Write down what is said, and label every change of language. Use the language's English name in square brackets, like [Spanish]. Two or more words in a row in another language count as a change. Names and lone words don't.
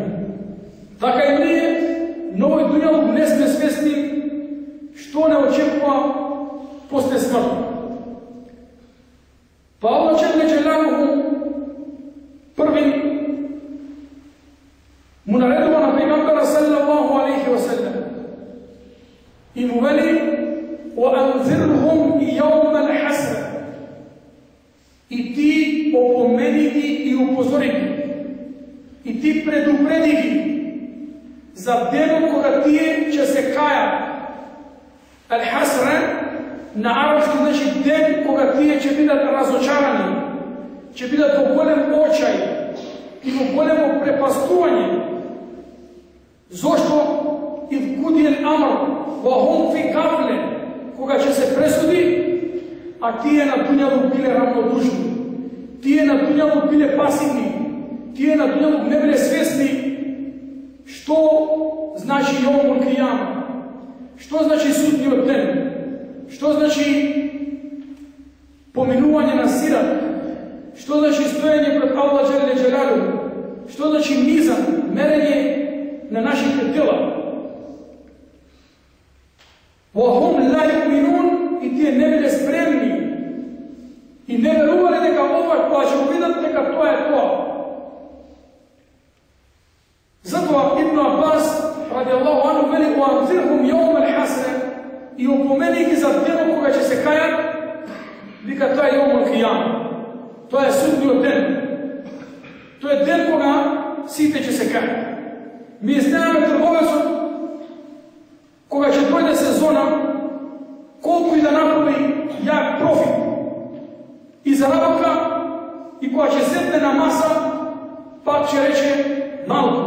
[Macedonian] Така и ние на овој дуњалук не сме свесни што не очекува после смрт. Па Аллах [Arabic] جل جلاله [Macedonian] први му наредува на пејгамбера [Arabic] صلى الله عليه وسلم [Macedonian] и му вели: [Arabic] وَأَنذِرْهُمْ يَوْمَ الْحَسْرَةِ, [Macedonian] и ти опомени ги и упозори ги, и ти предупреди ги за денот кога тие ќе се кајат. Ал-Хасра на арапски значи ден кога тие ќе бидат разочарани, ќе бидат во голем очај и во големо препастување. Зошто? [Arabic] إِذْ قُضِيَ الْأَمْرُ وَهُمْ فِي غَفْلَةٍ, [Macedonian] кога ќе се пресуди, а тие на дуњалук биле равнодушни, тие на дуњалук биле пасивни, тие на дуњалук не биле свесни што значи [Arabic] يوم القيامة, [Macedonian] што значи судниот ден, што значи поминување на сират, што значи стоење пред Аллах [Arabic] جل جلاله, [Macedonian] што значи мизан, мерење на нашите дела. [Arabic] وَهُمْ لَا يُؤْمِنُونَ, [Macedonian] и тие не биле спремни и не верувале дека ова кога ќе видат дека тоа е тоа. Затоа Ибн Аббас [Arabic] رضي الله عنه [Macedonian] вели: [Arabic] وَأَنذِرْهُمْ يَوْمَ الْحَسْرَةِ, [Macedonian] и опомени ги за денот кога ќе се кајат, вика тоа е [Arabic] يوم القيامة, [Macedonian] тоа е судниот ден, тоа е ден кога сите ќе се кајат. Ми знаеме трговецот кога ќе дојде сезона, колку и да направи јак профит и заработка, и кога ќе седне на маса, пак ќе рече малку.